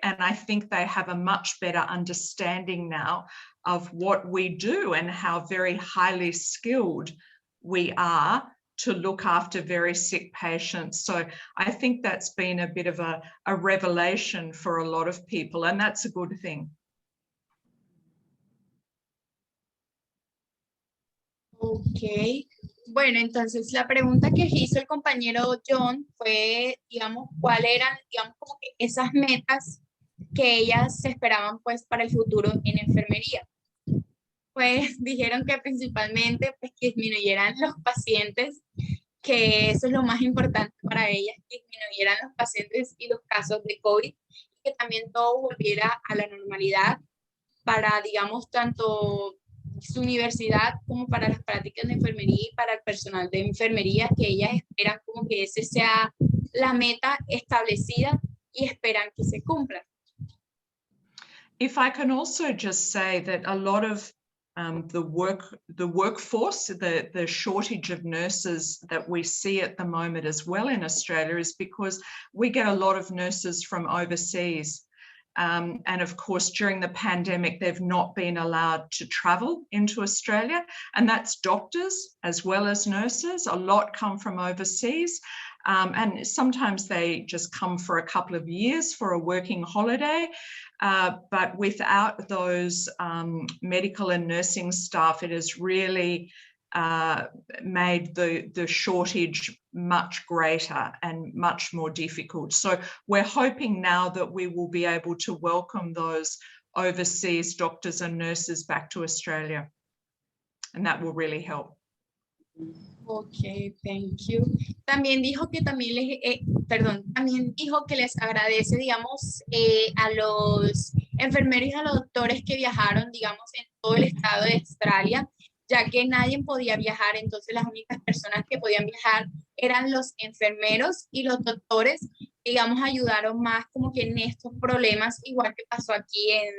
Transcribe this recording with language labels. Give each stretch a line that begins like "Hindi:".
English: And I think they have a much better understanding now of what we do and how very highly skilled we are to look after very sick patients. So I think that's been a bit of a revelation for a lot of people, and that's a good thing.
Spanish: Ok, bueno, entonces la pregunta que hizo el compañero John fue, digamos, cuáles eran, digamos, como que esas metas que ellas se esperaban, pues, para el futuro en enfermería. Pues dijeron que principalmente, pues, que disminuyeran los pacientes, que eso es lo más importante para ellas, que disminuyeran los pacientes y los casos de COVID, y que también todo volviera a la normalidad para, digamos, tanto su universidad como para las prácticas de enfermería y para el personal de enfermería, que ellas esperan como que ese sea la meta establecida y esperan que se cumpla.
English: If I can also just say that a lot of the workforce, the shortage of nurses that we see at the moment as well in Australia is because we get a lot of nurses from overseas. And of course, during the pandemic, they've not been allowed to travel into Australia, and that's doctors as well as nurses. A lot come from overseas, and sometimes they just come for a couple of years for a working holiday. But without those medical and nursing staff, it has really made the shortage much greater and much more difficult. So we're hoping now that we will be able to welcome those overseas doctors and nurses back to Australia, and that will really help. Ok, thank you.
Spanish: También dijo que también dijo que les agradece, digamos, a los enfermeros y a los doctores que viajaron, digamos, en todo el estado de Australia, ya que nadie podía viajar, entonces las únicas personas que podían viajar eran los enfermeros, y los doctores, digamos, ayudaron más como que en estos problemas, igual que pasó aquí